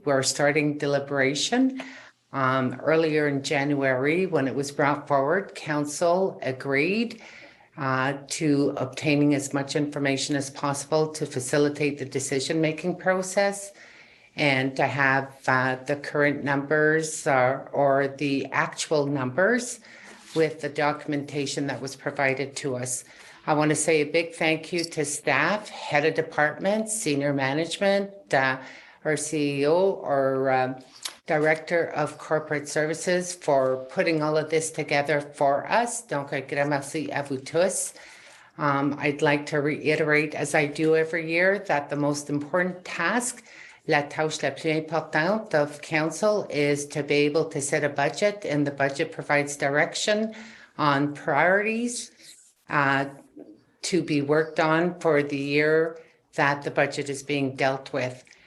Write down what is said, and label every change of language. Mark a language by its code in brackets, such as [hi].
[en] We're starting deliberation. Earlier in January, when it was brought forward, council agreed to obtaining as much information as possible to facilitate the decision-making process and to have the current numbers or the actual numbers with the documentation that was provided to us. I want to say a big thank you to staff, head of departments, senior management, our CEO, or Director of Corporate Services for putting all of this together for us. [fr] Donc, un grand merci à vous tous. [en] I'd like to reiterate, as I do every year, that the most important task, [fr] la tâche la plus importante [en] of council, is to be able to set a budget, and the budget provides direction on priorities to be worked on for the year that the budget is being dealt with.